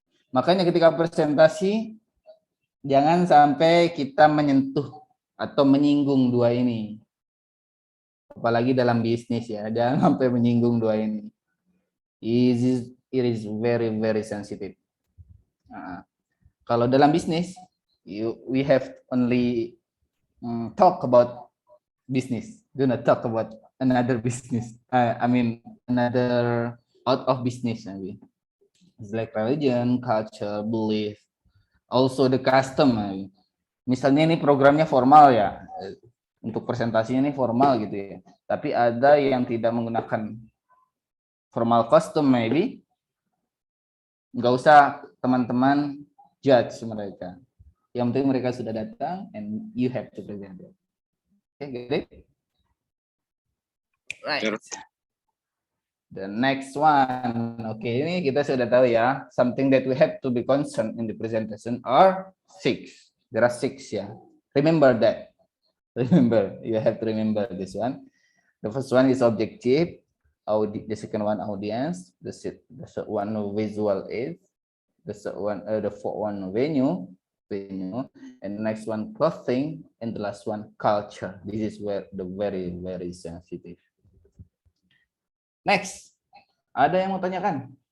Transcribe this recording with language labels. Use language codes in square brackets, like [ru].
[id] Makanya ketika presentasi jangan sampai kita menyentuh atau menyinggung dua ini. Apalagi dalam bisnis ya, jangan sampai menyinggung dua ini. [en] It is very very sensitive. [id] Kalau dalam bisnis, [en] we have only talk about business. Do not talk about another business. Another out of business maybe. It's like religion, culture, belief, also the custom. [id] Misalnya ini programnya formal ya, untuk presentasinya ini formal gitu ya. Tapi ada yang tidak menggunakan [en] formal costume maybe. [id] Nggak usah teman-teman judge mereka. Yang penting mereka sudah datang [en] and you have to present it. Okay, get it? Right. The next one. [id] Okay, ini kita sudah tahu ya. [en] Something that we have to be concerned in the presentation are 6. There are 6 ya. Remember that. Remember, you have to remember this one. The first one is objective. The second one audience. The third one visual aid. The fourth one venue, and the next one clothing, and the last one culture. This is where the very very sensitive. [id] Next, ada yang mau tanyakan?